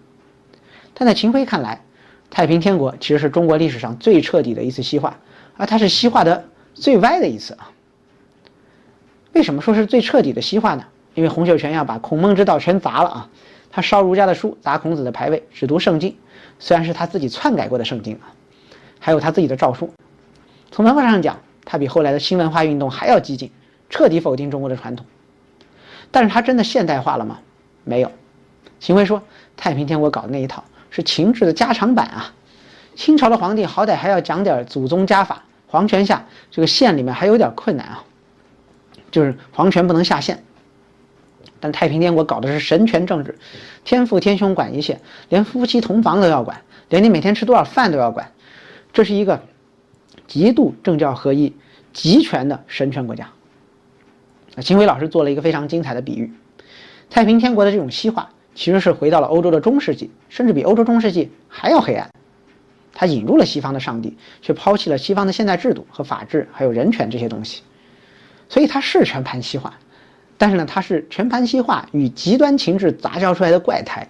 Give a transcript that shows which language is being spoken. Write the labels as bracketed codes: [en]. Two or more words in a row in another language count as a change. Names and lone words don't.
[zh] 但在秦晖看來，太平天國其實是中國歷史上最徹底的一次西化，而它是西化的最歪的一次為什麼說是最徹底的西化呢？因為洪秀全要把孔孟之道全砸了他燒儒家的書，砸孔子的牌位，只讀聖經，雖然是他自己篡改過的聖經還有他自己的詔書。從文化上講，他比後來的新文化運動還要激進，徹底否定中國的傳統。但是他真的現代化了嗎？沒有。秦晖說，太平天國搞的那一套是秦制的加長版清朝的皇帝好歹還要講點祖宗家法，皇權下這個縣裡面還有點困難就是皇權不能下縣。但太平天國搞的是神權政治，天父天兄管一切，連夫妻同房都要管，連你每天吃多少飯都要管。這是一個極度政教合一、集權的神權國家。秦晖老師做了一個非常精彩的比喻，太平天國的這種西化其實是回到了歐洲的中世紀，甚至比歐洲中世紀還要黑暗。他引入了西方的上帝，卻拋棄了西方的現代制度和法治還有人權這些東西。所以它是全盤西化，但是呢，它是全盤西化與極端情志雜交出來的怪胎。